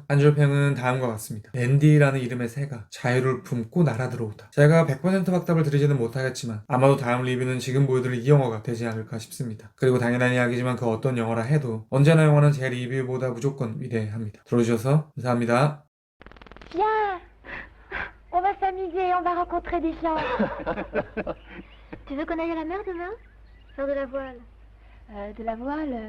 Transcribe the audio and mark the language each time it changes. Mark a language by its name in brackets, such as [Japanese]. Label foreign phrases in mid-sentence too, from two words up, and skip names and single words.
[Korean] 한 줄평은 다음과 같습니다. 앤디라는 이름의 새가 자유를 품고 날아들어오다. 제가 100% 확답을 드리지는 못하겠지만 아마도 다음 리뷰는 지금 보여드릴 이 영화가 되지 않을까 싶습니다. 그리고 당연한 이야기지만 그 어떤 영화라 해도 언제나 영화는 제 리뷰보다 무조건 위대합니다. 들어주셔서 감사합니다. [French] Viens, on va s'amuser, on va rencontrer des gens. Tu veux qu'on aille à la mer demain? Faire de la voile. De la voile